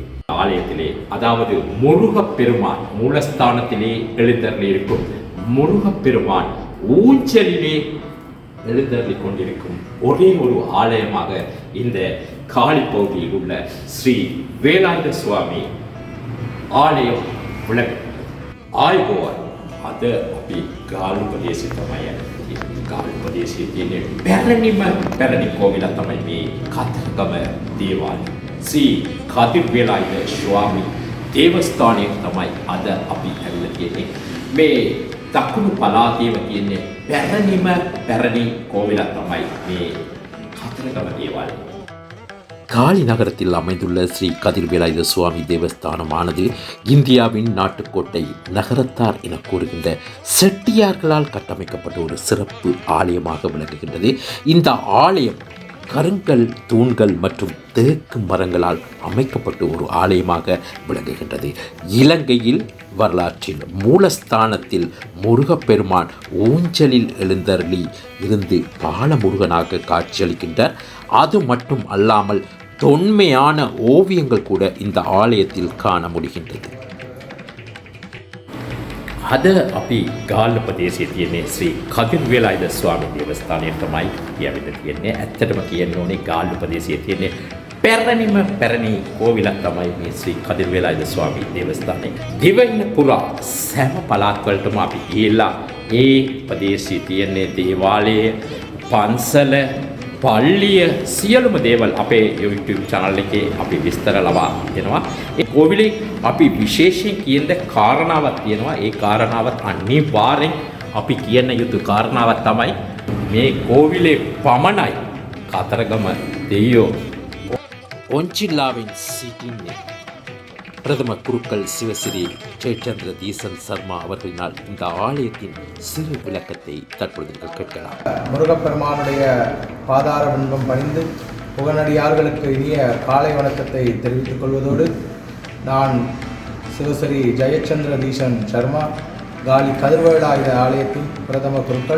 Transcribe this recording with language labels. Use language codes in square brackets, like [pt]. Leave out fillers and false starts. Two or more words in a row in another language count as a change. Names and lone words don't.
[ta] ஆலயத்திலே அதாவது முருகப்பெருமான் மூலஸ்தானத்திலே எழுந்தருளியிருக்கும் முருகப்பெருமான் ஊஞ்சலிலே எழுந்தருளிக் கொண்டிருக்கும் ஒரே ஒரு ஆலயமாக இந்த காலி பகுதியில் உள்ள ஸ்ரீ வேலாயுத சுவாமி ආලயம் ආයුබෝවන්. [si] අද අපි ගාල්ලු ප්‍රදේශයේ තමයි යන්නේ. ගාල්ලු ප්‍රදේශයේ තියෙන පැරණි කෝවිල තමයි මේ කතරගම දේවාලය. ශ්‍රී කදිර්වේලායුධ ස්වාමි දේවස්ථානයේ තමයි අද අපි ඇවිල්ලා තියෙන්නේ. මේ දකුණු පළාතේම තියෙන පැරණි කෝවිල තමයි මේ කතරගම දේවාලය. [ta] காலி நகரத்தில் அமைந்துள்ள ஸ்ரீ கதிர்வேலாயுத சுவாமி தேவஸ்தானமானது இந்தியாவின் நாட்டுக்கோட்டை நகரத்தார் என கூறுகின்ற செட்டியார்களால் கட்டமைக்கப்பட்ட ஒரு சிறப்பு ஆலயமாக விளங்குகின்றது. இந்த ஆலயம் கருங்கல் தூண்கள் மற்றும் தேக்கு மரங்களால் அமைக்கப்பட்ட ஒரு ஆலயமாக விளங்குகின்றது. இலங்கையில் வரலாற்றில் மூலஸ்தானத்தில் முருகப்பெருமான் ஊஞ்சலில் எழுந்தருளி இருந்து பாலமுருகனாக காட்சியளிக்கின்றார். அது மட்டும் அல்லாமல் தொன்மையான ஓவியங்கள் கூட இந்த ආලයத்தில் காண முடிகின்றது. [si] අද අපි ගාල්ල ප්‍රදේශයේ තියෙන ශ්‍රී කදිර්වේලායුධ ස්වාමීන් දේවස්ථානයේ තමයි යවිද තියෙන්නේ. ඇත්තටම කියන්න ඕනේ ගාල්ල ප්‍රදේශයේ තියෙන පැරණි කෝවිලක් තමයි මේ ශ්‍රී කදිර්වේලායුධ ස්වාමීන් දේවස්ථානය. දිවයින පුරා සෑම පළාත් වලටම අපි ගිහිල්ලා ඒ ප්‍රදේශයේ තියෙන දේවාලය, පන්සල, පල්ලිය සියලුම දේවල් අපේ YouTube channel එකේ අපි විස්තර ලබා දෙනවා. ඒ කෝවිලේ අපි විශේෂයෙන් කියන කාරණාවක් තියෙනවා. ඒ කාරණාවත් අනිවාර්යෙන් අපි කියන යුතු කාරණාවක් තමයි මේ කෝවිලේ පමණයි කතරගම දෙයියෝ [ta] ஒஞ்சில்லாவின் சிட்டின் பிரதம குருக்கள் சிவஸ்ரீ ஜெயச்சந்திர தீசன் சர்மா அவர்களினால் இந்த ஆலயத்தின் சிறு விளக்கத்தை தற்பொழுது நீங்கள் கேட்கலாம். முருகப்பெருமானுடைய பாதார விண்பம் பணிந்து புகனடியார்களுக்கு இனிய காலை வணக்கத்தை தெரிவித்துக் கொள்வதோடு, நான் சிவஸ்ரீ ஜெயச்சந்திர தீசன் சர்மா, காலி கதிர்வேலாயுத ஆலயத்தின் பிரதம குருக்கள்.